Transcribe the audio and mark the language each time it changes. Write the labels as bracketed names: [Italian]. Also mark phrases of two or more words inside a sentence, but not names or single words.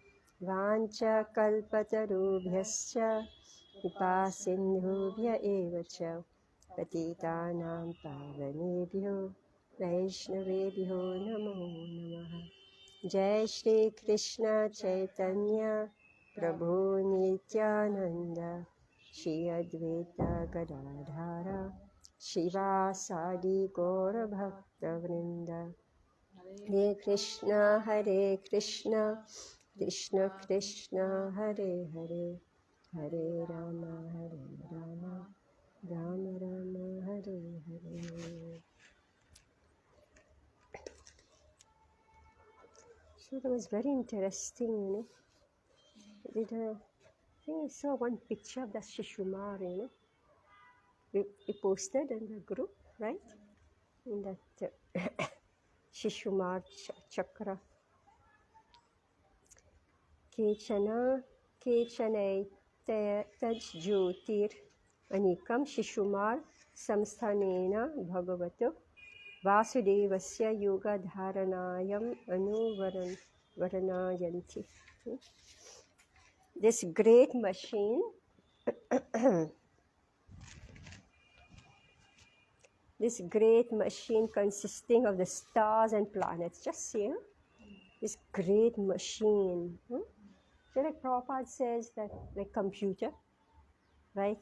[Sanskrit] वाञ्छकल्पतरुभ्यश्च कृपासिन्धुभ्य एव च पतितानां पावनेभ्यो वैष्णवेभ्यो नमो नमः। जय श्री कृष्ण चैतन्य प्रभु नित्यानंद श्री अद्वैत गदाधर शिवासादि गौरभक्तवृंद हरे कृष्ण कृष्ण कृष्ण हरे हरे हरे राम राम राम हरे हरे. [English] So that was very interesting, you know. I think I saw one picture of the Shishumar, you know. We posted in the group, right? In that Shishumar chakra. [Sanskrit] केचन, केचन तज् ज्योतिर् अनीकम् शिशुमार संस्थानेन भगवतो वासुदेवस्य योग धारणायाम् वारणयन्ति. This great machine, this great machine consisting of the stars and planets. Just see, huh? This great machine. So like Prabhupada says that like computer, right?